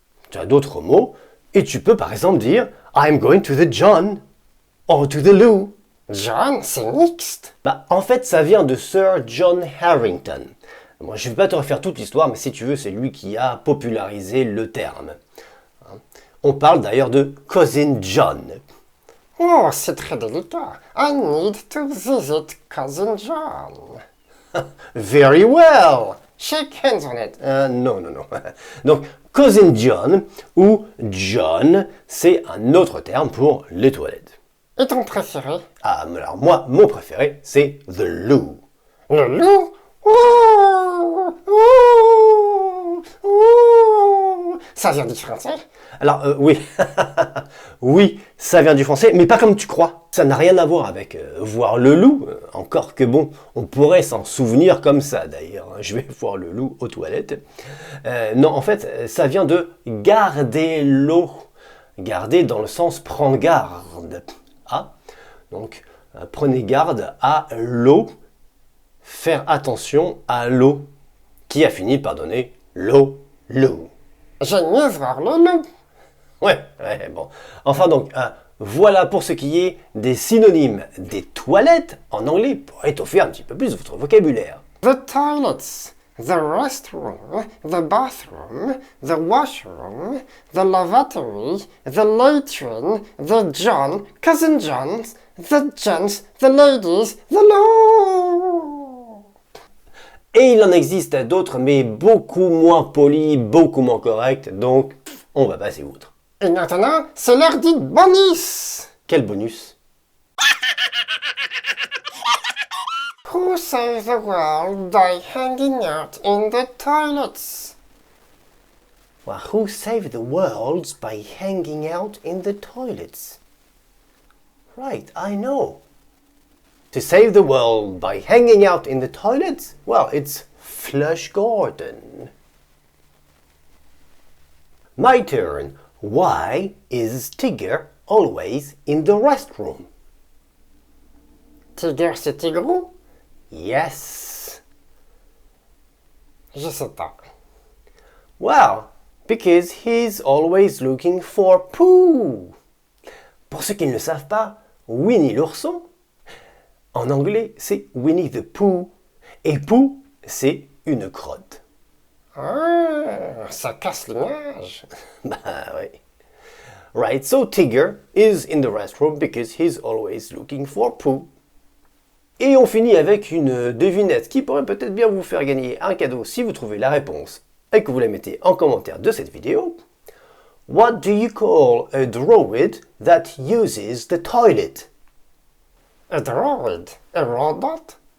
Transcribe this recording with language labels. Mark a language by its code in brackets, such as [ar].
[fr] Tu as d'autres mots. Et tu peux par exemple dire [en] I'm going to the John or to the Lou. [fr] John, c'est mixte. En fait, ça vient de Sir John Harrington. Moi, je ne vais pas te refaire toute l'histoire, mais si tu veux, c'est lui qui a popularisé le terme. On parle d'ailleurs de Cousin John. Oh, c'est très délicat. [en] I need to visit Cousin John. Very well. Shake hands on it. [fr] Non. Donc, Cousin John ou John, c'est un autre terme pour les toilettes. Et ton préféré? Alors moi, mon préféré, c'est the loo. Le loup? Ouh, ouh, ouh. Ça vient du français? Alors oui, oui, ça vient du français, mais pas comme tu crois. Ça n'a rien à voir avec voir le loup, encore que bon, on pourrait s'en souvenir comme ça d'ailleurs. Hein. Je vais voir le loup aux toilettes. Non, en fait, ça vient de garder l'eau. Garder dans le sens prends garde. Ah, donc prenez garde à l'eau. Faire attention à l'eau, qui a fini par donner l'eau. J'aime mieux voir le loup. Ouais, bon. Enfin donc, voilà pour ce qui est des synonymes des toilettes en anglais pour étoffer un petit peu plus votre vocabulaire. [en] The toilets, the restroom, the bathroom, the washroom, the lavatory, the latrine, the John, cousin Johns, the gents, the ladies, the loo. [fr] Et il en existe d'autres, mais beaucoup moins polis, beaucoup moins corrects, donc on va passer outre. Et maintenant, c'est l'heure du bonus. Quel bonus? [en] Who saved the world by hanging out in the toilets? Well, who saved the world by hanging out in the toilets? Right, I know. To save the world by hanging out in the toilets? Well, it's Flush Gordon. My turn. Why is Tigger always in the restroom? [fr] Tigger, c'est Tigrou? [en] Yes. [fr] Je sais pas. [en] Well, because he's always looking for poo. [fr] Pour ceux qui ne le savent pas, Winnie l'ourson, en anglais, c'est Winnie the Pooh. Et Pooh, c'est une crotte. Ah, ça casse l'image. Bah oui. [en] Right, so Tigger is in the restroom because he's always looking for poo. [fr] Et on finit avec une devinette qui pourrait peut-être bien vous faire gagner un cadeau si vous trouvez la réponse et que vous la mettez en commentaire de cette vidéo. [en] What do you call a droid that uses the toilet? A droid? A robot?